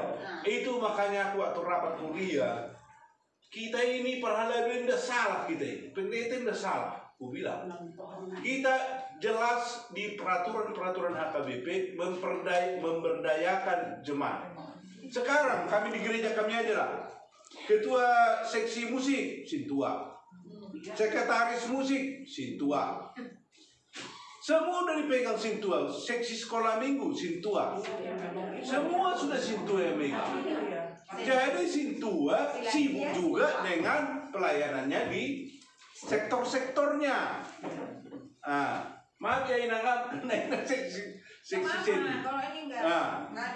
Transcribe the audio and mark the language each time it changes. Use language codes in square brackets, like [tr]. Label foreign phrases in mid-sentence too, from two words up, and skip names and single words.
[id] Itu makanya aku waktu rapat kuliah, kita ini perhalaian udah salah kita ini. Pendeta udah salah. Aku bilang kita jelas di peraturan HKBP memberdayakan jemaat. Sekarang kami di gereja kami aja lah, ketua seksi musik Sintua, sekretaris musik Sintua, semua udah dipegang Sintua. Seksi sekolah minggu Sintua, semua sudah Sintua yang megang. Jadi Sintua sibuk juga dengan pelayanannya di sektor-sektornya. Maaf ya Inang, seksi sini. Kalau ini enggak ada.